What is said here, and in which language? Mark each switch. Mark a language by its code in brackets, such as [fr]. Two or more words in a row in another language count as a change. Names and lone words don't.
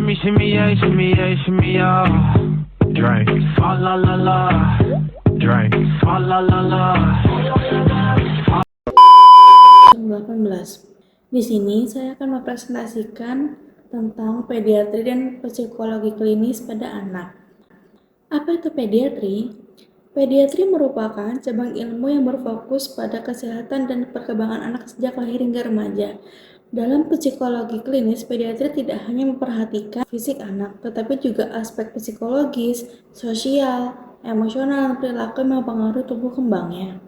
[en] shimmy yeah, shimmy yeah, shimmy yeah. Drink. Fa la la la. Drink. Fa la la la. 18. [id] Di sini saya akan mempresentasikan tentang pediatri dan psikologi klinis pada anak. Apa itu pediatri? Pediatri merupakan cabang ilmu yang berfokus pada kesehatan dan perkembangan anak sejak lahir hingga remaja. Dalam psikologi klinis, pediatri tidak hanya memperhatikan fisik anak, tetapi juga aspek psikologis, sosial, emosional, dan perilaku yang mempengaruhi tumbuh kembangnya.